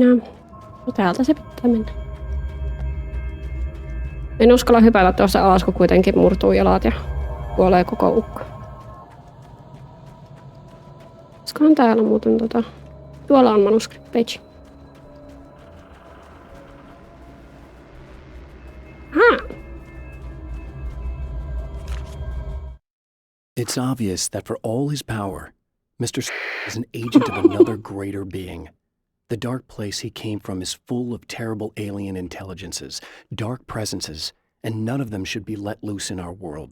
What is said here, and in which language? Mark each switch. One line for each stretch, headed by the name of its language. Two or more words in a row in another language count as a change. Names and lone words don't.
Finnish: No täältä se pitää mennä. En uskalla hypätä tuosta alas, kun kuitenkin murtuu jalat ja kuolee koko ukko. Olisikohan täällä muuten tuolla on
English: manuscript page. It's obvious that for all his power, Mr. is an agent of another greater being. The dark place he came from is full of terrible alien intelligences, dark presences, and none of them should be let loose in our world.